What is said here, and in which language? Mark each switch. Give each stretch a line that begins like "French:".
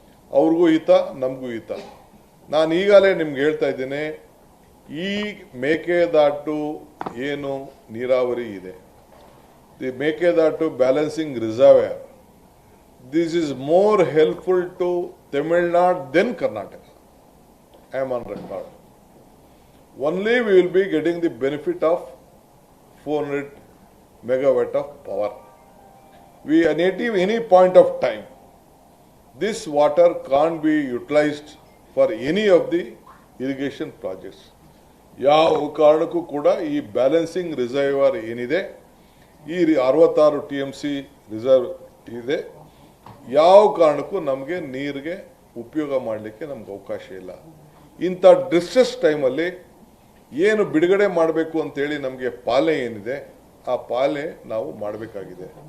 Kannada: ಅವ್ರಿಗೂ ಹಿತ, ನಮಗೂ ಹಿತ. ನಾನು ಈಗಾಗಲೇ ನಿಮ್ಗೆ ಹೇಳ್ತಾ ಇದ್ದೇನೆ, ಈ ಮೇಕೆದಾಟು ಏನು ನೀರಾವರಿ ಇದೆ,
English: The Mekedatu balancing reservoir, this is more helpful to Tamil Nadu then Karnataka. I am on record. Only we will be getting the benefit of 400 megawatt of power. We are native any point of time. This water can't be utilized for any of the irrigation projects.
Kannada: ಯಾವ ಕಾರಣಕ್ಕೂ ಕೂಡ ಈ balancing reservoir ಏನಿದೆ, ಈ 66 TMC reserve ಇದೆ, ಯಾವ ಕಾರಣಕ್ಕೂ ನಮಗೆ ನೀರಿಗೆ ಉಪಯೋಗ ಮಾಡಲಿಕ್ಕೆ ನಮ್ಗೆ ಅವಕಾಶ ಇಲ್ಲ. ಇಂಥ ಡಿಸ್ಟ್ರೆಸ್ ಟೈಮಲ್ಲಿ ಏನು ಬಿಡುಗಡೆ ಮಾಡಬೇಕು ಅಂತೇಳಿ ನಮಗೆ ಪಾಲನೆ ಏನಿದೆ, ಆ ಪಾಲನೆ ನಾವು ಮಾಡಬೇಕಾಗಿದೆ.